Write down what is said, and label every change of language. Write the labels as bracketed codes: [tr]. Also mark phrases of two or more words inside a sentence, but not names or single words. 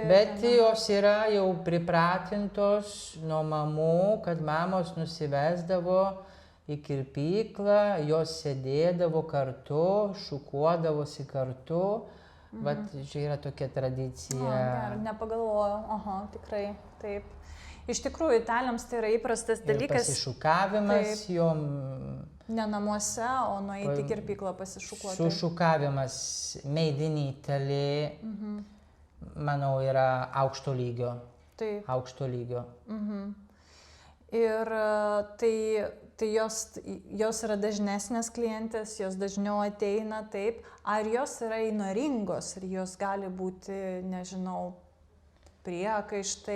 [lt] Bet jos yra jau pripratintos nuo mamų, kad mamos nusivesdavo į kirpyklą, jos sėdėdavo kartu, šukuodavosi kartu. Vat čia yra tokia tradicija. Nepagalvojau, tikrai, taip. Iš tikrųjų, italiams tai yra įprastas dalykas. Ir pasišukavimas jom. Ne namuose, o nueiti į kirpyklą pasišukuoti. Sušukavimas [en] made in Italy, [lt] manau, yra aukšto lygio. Taip. Aukšto lygio. Ir tai jos yra dažnesnės klientės, jos dažniau ateina, taip. Ar jos yra įnoringos, ar jos gali būti, nežinau, priekaištai?